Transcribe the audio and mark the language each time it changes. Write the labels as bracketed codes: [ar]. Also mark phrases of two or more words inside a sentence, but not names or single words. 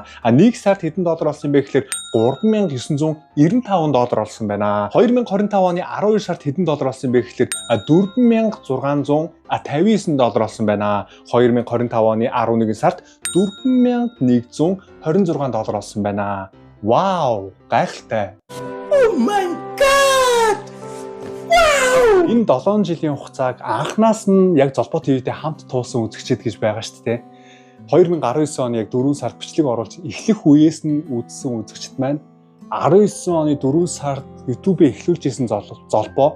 [mn] 1 сард хэдэн доллар олсон бэ гэхээр $3,995 олсон байна. 2025 оны 12 сард хэдэн доллар олсон бэ гэхээр $4,659 олсон байна. 2025 оны 11 сард $4,126 олсон байна. Вау, гайхалтай. [en] Oh my god! Wow! [mn] Энэ 7 жилийн хугацааг анхнаас нь яг Золбоо ТV-тэй хамт туулсан үзэгчид гэж байгаа шүү дээ. 2019 оны яг 4 сард бичлэг оруулж эхлэх үеэс нь үзсэн үзэгчид маань 19 оны 4 сард YouTube-ийг эхлүүлжсэн Золбоо.